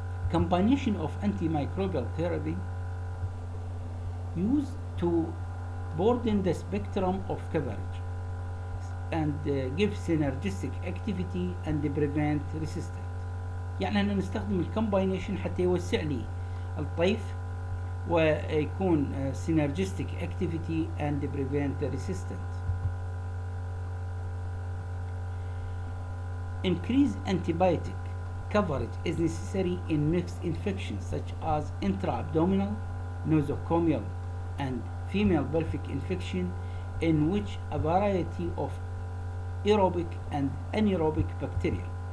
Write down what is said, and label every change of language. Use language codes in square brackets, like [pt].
[en] Combination of antimicrobial therapy used to broaden the spectrum of coverage and give synergistic activity and prevent resistance. [ar] يعني أننا نستخدم الكومباينيشن حتى يوسع لي الطيف ويكون [en] synergistic activity and prevent the resistance. Increased antibiotic coverage is necessary in mixed infections such as intra-abdominal, nosocomial, and female pelvic infection, in which a variety of aerobic and anaerobic bacteria.